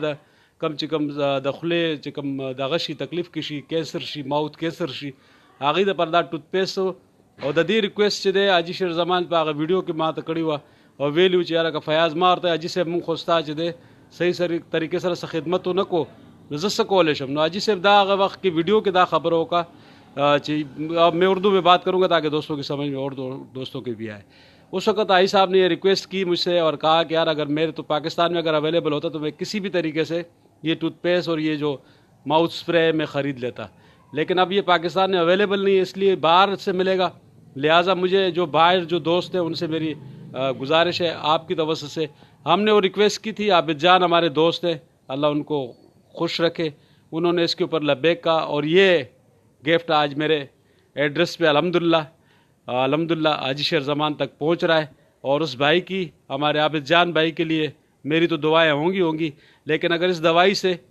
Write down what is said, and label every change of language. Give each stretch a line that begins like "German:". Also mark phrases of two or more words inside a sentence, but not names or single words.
Pashto: د کم چې کم د خولې چې کم دغه شي تکلیف کې شي، کینسر شي،
English: mouth cancer
Pashto: شي، هغوی دپاره دا ټوت پیسټ او د دې ریکویسٹ چې دی حاجي شیر زمان په هغه ویډیو کې ما ته کړې وه، او ویلي و چې یاره که فیاض ما ورته حاجي صاحب مونږ خو ستا چې دی صحیح طریقې سره څه خدمت ونه کو نو زه څه کولی شم، نو حاجی صاحب دا هغه وقت کې ویڈیو کې دا خبر
Urdu: ہوگا کہ میں اردو میں بات کروں گا تاکہ دوستوں کی سمجھ میں اور دوستوں کے بھی آئے۔ اس وقت آئی صاحب نے یہ ریکویسٹ کی مجھ سے اور کہا کہ یار اگر میرے تو پاکستان میں اگر اویلیبل ہوتا تو میں کسی بھی طریقے سے یہ ٹوتھ پیسٹ اور یہ جو
English: mouth spray
Urdu: میں خرید لیتا، لیکن اب یہ پاکستان میں اویلیبل نہیں ہے، اس لیے باہر سے ملے گا، لہٰذا مجھے جو باہر جو دوست ہیں ان سے میری گزارش ہے آپ کی توسط سے، ہم نے وہ ریکویسٹ کی تھی، عابد جان ہمارے دوست ہیں اللہ ان کو خوش رکھے، انہوں نے اس کے اوپر لبیک کہا، اور یہ گفٹ آج میرے ایڈریس پہ الحمدللہ حاجی شیر زمان تک پہنچ رہا ہے، اور اس بھائی کی ہمارے عابد جان بھائی کے لیے میری تو دعائیں ہوں گی، لیکن اگر اس دوائی سے